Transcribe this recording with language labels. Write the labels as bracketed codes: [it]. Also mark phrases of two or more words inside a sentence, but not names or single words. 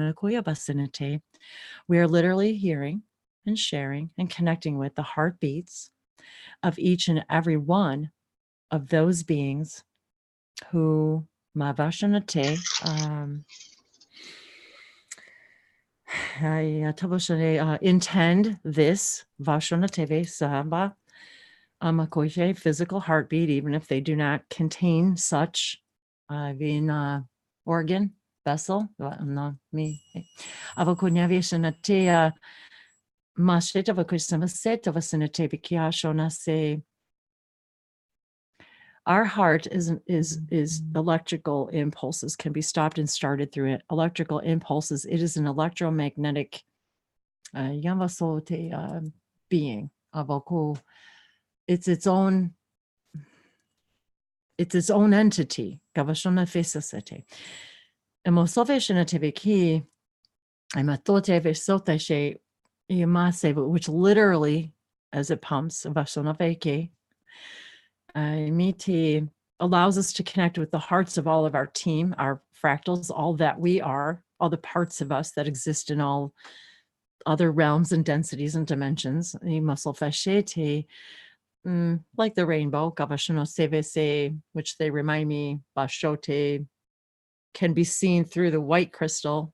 [en] are literally hearing and sharing and connecting with the heartbeats of each and every one of those beings who intend this Vashonateve Sahaba Amakoje physical heartbeat, even if they do not contain such organ vessel. No, me. Avakunyavishanatea masheta vakusamaseta vasanate vikyashona se. Our heart is electrical impulses, can be stopped and started through it. Electrical impulses. It is an electromagnetic being. It's its own entity. Gavashona fesasete. Emosoveshana teviki. Imatote vesoteshe yamase, which literally, as it pumps, vashona veke. Miti allows us to connect with the hearts of all of our team, our fractals, all that we are, all the parts of us that exist in all other realms and densities and dimensions. Muscle fashete, like the rainbow, Gavashano Sevese, which they remind me, Bashote, can be seen through the white crystal.